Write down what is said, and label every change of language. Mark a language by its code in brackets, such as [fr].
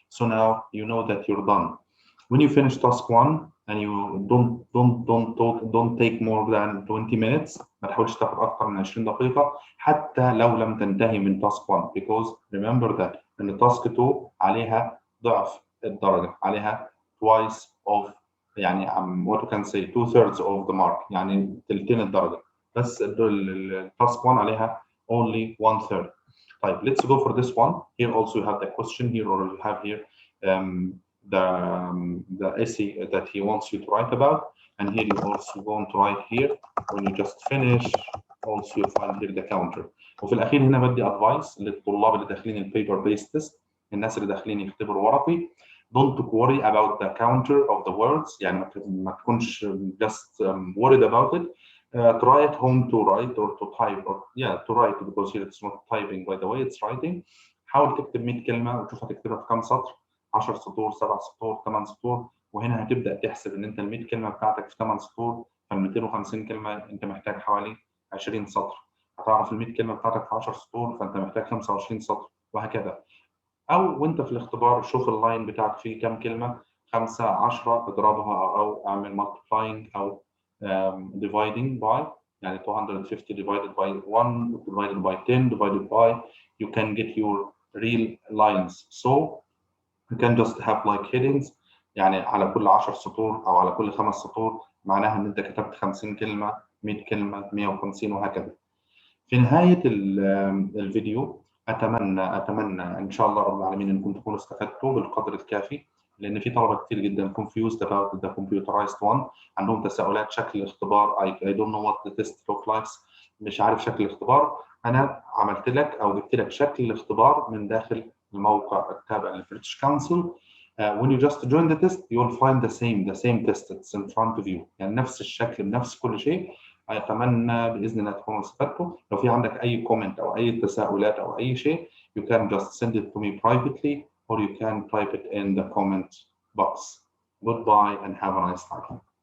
[en] So now you know that you're done. When you finish task 1 and you don't take more than 20 minutes، [ar] ما تحاولش تاخد أكتر من 20 دقيقة حتى لو لم تنتهي من [en] task 1، because remember that إن task 2 [ar] عليها ضعف الدرجة، عليها [en] twice of يعني what you can say 2/3 of the mark، [ar] يعني تلتين الدرجة، بس [en] task 1 عليها only 1/3. [ar] طيب [en] let's go for this one. Here also you have the question here, or you have here the essay that he wants you to write about, and here you also going to write here. When you just finish, also you find here the counter. [ar] وفي الأخير هنا بدي advice للطلاب اللي داخلين البيبر بيست تيست، الناس اللي داخلين يختبروا ورقي. [en] Don't worry about the counter of the words، [ar] يعني ما تكونش [en] just worried about it. Try at home to write or to type, or to write, because here it's not typing by the way, it's writing. [ar] حاول تكتب 100 كلمة وتشوف هتكتبها في كام سطر، 10 سطور، 7 سطور، 8 سطور، وهنا هتبدأ تحسب ان انت ال 100 كلمة بتاعتك في 8 سطور، فال 250 كلمة انت محتاج حوالي 20 سطر. هتعرف ال 100 كلمة بتاعتك في 10 سطور، فانت محتاج 25 سطر، وهكذا. أو وأنت في الاختبار شوف اللاين بتاعك فيه كم كلمة، 5 10 اضربها أو اعمل multiplying أو dividing by، يعني 250 divided by 1 divided by 10 divided by, [en] you can get your real lines. So you can just have like headings، [ar] يعني على كل 10 سطور أو على كل 5 سطور معناها إن أنت كتبت 50 كلمة، 100 كلمة، 150 وهكذا. في نهاية الفيديو أتمنى إن شاء الله رب العالمين إنكم تكونوا استفدتوا بالقدر الكافي، لأن في طلبة كتير جدا [en] confused about the computerized one، [ar] عندهم تساؤلات شكل الاختبار. [en] I don't know what the test looks like، مش عارف شكل الاختبار. [ar] أنا عملت لك أو جبت لك شكل الاختبار من داخل الموقع التابع للبريتش كونسل. [en] When you just join the test you will find the same test it's in front of you، [ar] يعني نفس الشكل بنفس كل شيء. أتمنى بإذن الله تكونوا استفدتوا. لو في عندك أي كومنت أو أي تساؤلات أو أي شيء، [en] you can just send it to me privately or you can type it in the comment box. Goodbye and have a nice time.